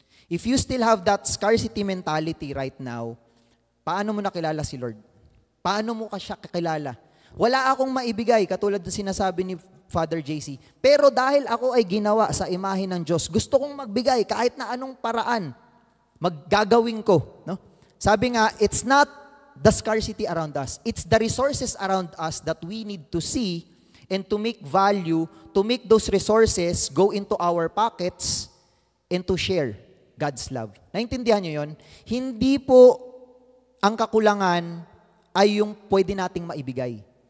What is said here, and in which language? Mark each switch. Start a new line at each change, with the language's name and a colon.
English: If you still have that scarcity mentality right now,
Filipino: paano mo nakilala si Lord? Paano mo siya kakilala? Wala akong maibigay, katulad ng sinasabi ni Father JC. Pero dahil ako ay ginawa sa imahe ng Diyos, gusto kong magbigay kahit na anong paraan, maggagawin ko. No? Sabi nga,
English: it's not the scarcity around us. It's the resources around us that we need to see and to make value, to make those resources go into our pockets and to share God's love.
Filipino: Naintindihan niyo yun? Hindi po ang kakulangan ay yung pwede nating maibigay.